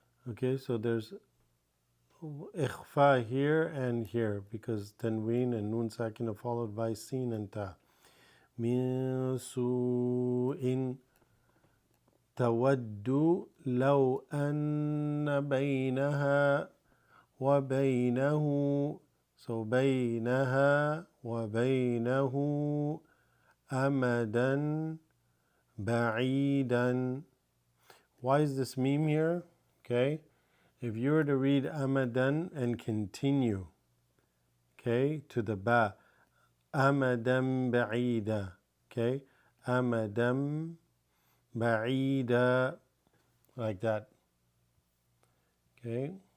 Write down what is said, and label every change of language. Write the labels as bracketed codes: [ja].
[en] Okay, so there's ikhfa here and here because tanween and nun sakin are followed by sin and ta. [ar] من سوء تود لو أن بينها وبينه, so بينها وبينه أمدا بعيدا. [en] Why is this meme here? Okay, if you were to read amadan and continue, okay, to the ba, amadan ba'ida, okay, amadan ba'ida, like that, okay.